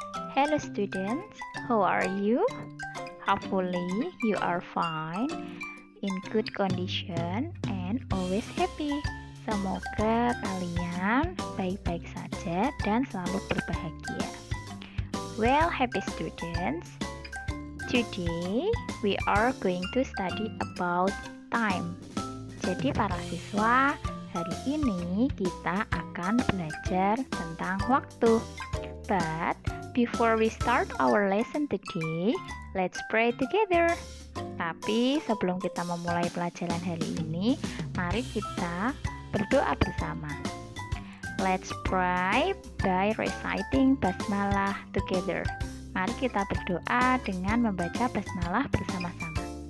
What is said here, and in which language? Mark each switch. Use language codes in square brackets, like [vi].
[en] Hello students, how are you? Hopefully you are fine, in good condition, and always happy. [id] Semoga kalian baik-baik saja dan selalu berbahagia. [en] Well, happy students, today we are going to study about time. [id] Jadi para siswa, hari ini kita akan belajar tentang waktu. [en] But before we start our lesson today, let's pray together. [id] Tapi sebelum kita memulai pelajaran hari ini, mari kita berdoa bersama. [en] Let's pray by reciting basmalah together. [id] Mari kita berdoa dengan membaca basmalah bersama-sama.